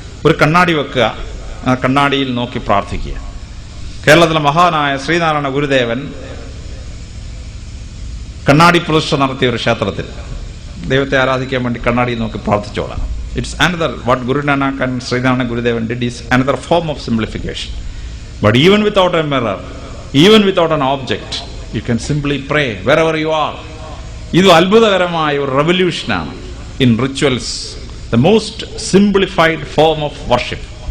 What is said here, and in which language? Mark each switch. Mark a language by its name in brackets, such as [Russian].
[Malayalam] ഒരു കണ്ണാടി വെക്കുക, ആ കണ്ണാടിയിൽ നോക്കി പ്രാർത്ഥിക്കുക. കേരളത്തിലെ മഹാനായ ശ്രീനാരായണ ഗുരുദേവൻ കണ്ണാടി പ്രതിഷ്ഠ നടത്തിയ ഒരു ക്ഷേത്രത്തിൽ ദൈവത്തെ ആരാധിക്കാൻ വേണ്ടി കണ്ണാടി നോക്കി പ്രാർത്ഥിച്ചോളാം. [English] It's another what Guru Nanak and Sreenarayana Gurudevan did is another form of simplification. But even without a mirror, even without an object, you can simply pray wherever you are. [Malayalam] ഇത് അത്ഭുതകരമായ ഒരു റെവല്യൂഷനാണ് [English] In rituals, the most simplified form of worship.